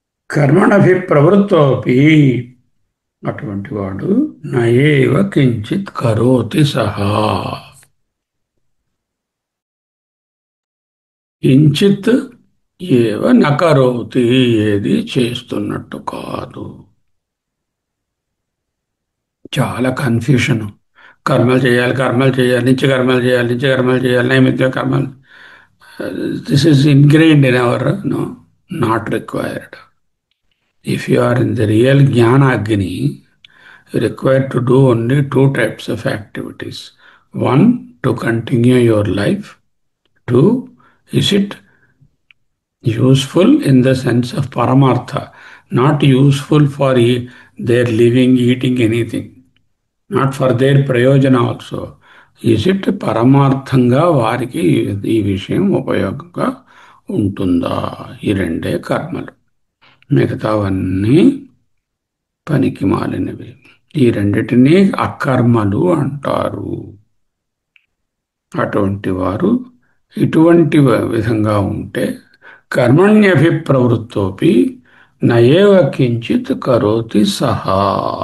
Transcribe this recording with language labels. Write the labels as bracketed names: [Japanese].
[Sanskrit] కర్మణభి ప్రవృత్తోపి [Telugu] అటువంటి వాడు [Sanskrit] నయేవ కించిత్ కరోతి సహా, కించిత్ ఏవ నకరోతి [Telugu] ఏది చేస్తున్నట్టు కాదు. చాలా కన్ఫ్యూషన్. కర్మలు చేయాలి, కర్మలు చేయాలి, నిత్య కర్మలు చేయాలి, నిత్య కర్మలు చేయాలి, నైమిత్య కర్మలు. [English] This is ingrained in our no, not required. If you are in the real Jnana Agni, you are required to do only two types of activities. One, to continue your life. Two, is it useful in the sense of paramartha, not useful for their living, eating anything, not for their prayojana also. Is it [Telugu] పరమార్థంగా వారికి ఈ విషయం ఉపయోగంగా ఉంటుందా? ఈ రెండే కర్మలు, మిగతావన్నీ పనికి మాలినవి. ఈ రెండిటినీ అకర్మలు అంటారు. అటువంటి వారు ఇటువంటి విధంగా ఉంటే [Sanskrit] కర్మణ్యభిప్రవృత్తోపి నయేవ కించిత్ కరోతి సహా.